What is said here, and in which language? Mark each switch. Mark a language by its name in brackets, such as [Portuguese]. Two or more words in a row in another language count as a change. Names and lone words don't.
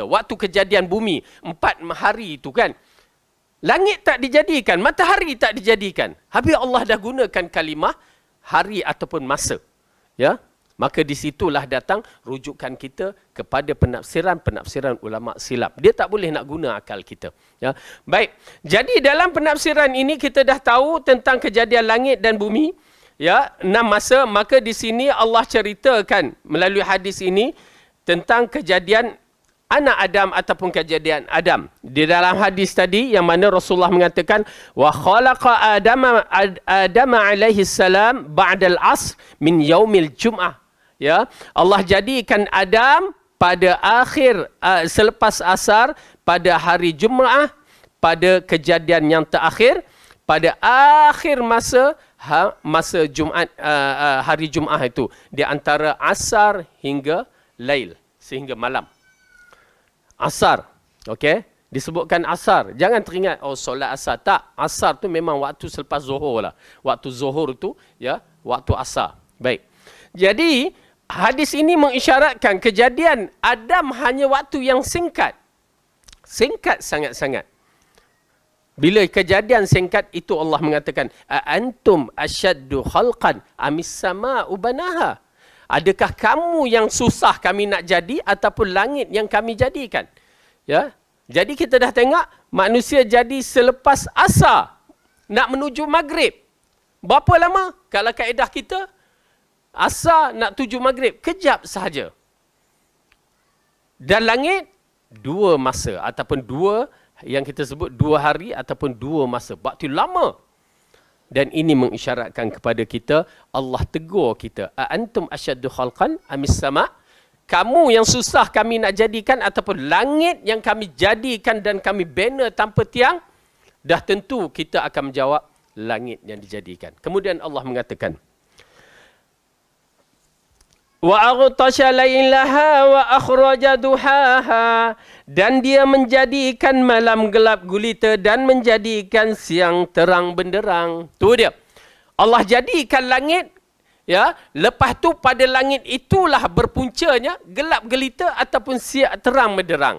[Malay] Waktu kejadian bumi, 4 hari itu kan. Langit tak dijadikan, matahari tak dijadikan. Habis Allah dah gunakan kalimah hari ataupun masa. Ya? Maka disitulah datang rujukan kita kepada penafsiran ulama silap. Dia tak boleh nak guna akal kita. Ya? Baik. Jadi dalam penafsiran ini kita dah tahu tentang kejadian langit dan bumi. Ya, 6 masa. Maka di sini Allah ceritakan melalui hadis ini tentang kejadian anak Adam ataupun kejadian Adam. Di dalam hadis tadi yang mana Rasulullah mengatakan [Arabic] وخلق آدم عليه السلام بعد العصر من يوم الجمعة. [Malay] Ya, Allah jadikan Adam pada akhir selepas asar pada hari Jumaat, pada kejadian yang terakhir pada akhir masa Jumaat, hari Jumaat itu di antara asar hingga lail, sehingga malam. Asar, okey? Disebutkan asar. Jangan teringat, oh solat asar. Tak, asar tu memang waktu selepas zuhur lah. Waktu zuhur tu, ya, waktu asar. Baik. Jadi, hadis ini mengisyaratkan kejadian Adam hanya waktu yang singkat. Singkat sangat-sangat. Bila kejadian singkat itu Allah mengatakan, [Arabic] أأنتم أشد خلقا أم السماء بناها. [Malay] Adakah kamu yang susah kami nak jadi ataupun langit yang kami jadikan? Ya. Jadi kita dah tengok manusia jadi selepas asar nak menuju maghrib. Berapa lama? Kalau kaedah kita asar nak tuju maghrib, kejap sahaja. Dan langit dua masa ataupun dua yang kita sebut 2 hari ataupun 2 masa. Waktu lama. Dan ini mengisyaratkan kepada kita, Allah tegur kita. [Arabic] أأنتم أشد خلقا أم السماء'? [Malay] Kamu yang susah kami nak jadikan ataupun langit yang kami jadikan dan kami bina tanpa tiang? Dah tentu kita akan menjawab langit yang dijadikan. Kemudian Allah mengatakan, [Arabic] وأغطش ليلها وأخرج ضحاها, [Malay] dan dia menjadikan malam gelap gulita dan menjadikan siang terang benderang. Tu dia. Allah jadikan langit, ya, lepas tu pada langit itulah berpuncanya gelap gelita ataupun siang terang benderang.